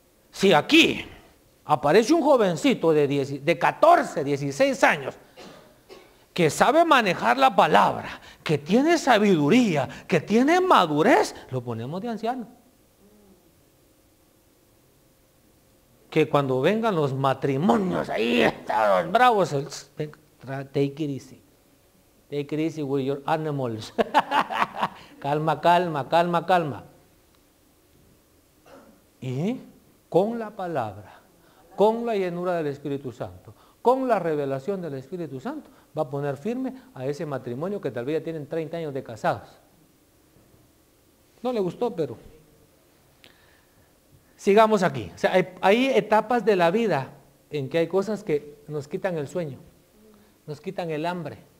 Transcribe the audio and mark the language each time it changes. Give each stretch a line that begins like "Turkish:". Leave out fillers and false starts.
Spanish: Si aquí aparece un jovencito de 14, 16 años que sabe manejar la palabra, que tiene sabiduría, que tiene madurez, lo ponemos de anciano. Que cuando vengan los matrimonios, ahí están los bravos,
English: take it easy. Take it easy with your animals.
Spanish: Calma, calma, calma, calma. Y con la palabra, con la llenura del Espíritu Santo, con la revelación del Espíritu Santo, va a poner firme a ese matrimonio que tal vez ya tienen 30 años de casados. No le gustó, pero sigamos aquí. O sea, hay etapas de la vida en que hay cosas que nos quitan el sueño, nos quitan el hambre.